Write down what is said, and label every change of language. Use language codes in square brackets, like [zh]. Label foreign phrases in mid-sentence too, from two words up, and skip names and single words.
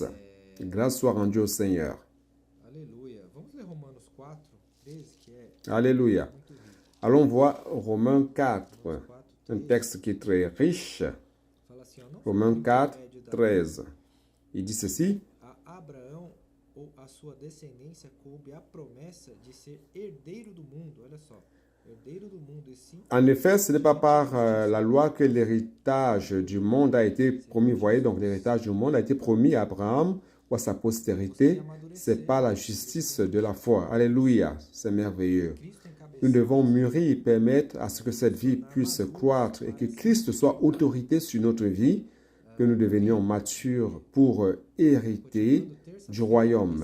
[fr] Grâce soit rendue au Seigneur. Alléluia. Allons voir Romains 4. Un texte qui est très riche. Romains 4, 13. Il dit ceci. [pt] A Abraão ou a sua descendência coube a promessa de ser herdeiro do mundo. Olha só. [fr] En effet, ce n'est pas par la loi que l'héritage du monde a été promis. Vous voyez, donc l'héritage du monde a été promis à Abraham ou à sa postérité. C'est par la justice de la foi. Alléluia, c'est merveilleux. Nous devons mûrir et permettre à ce que cette vie puisse croître et que Christ soit autorité sur notre vie, que nous devenions matures pour hériter du royaume.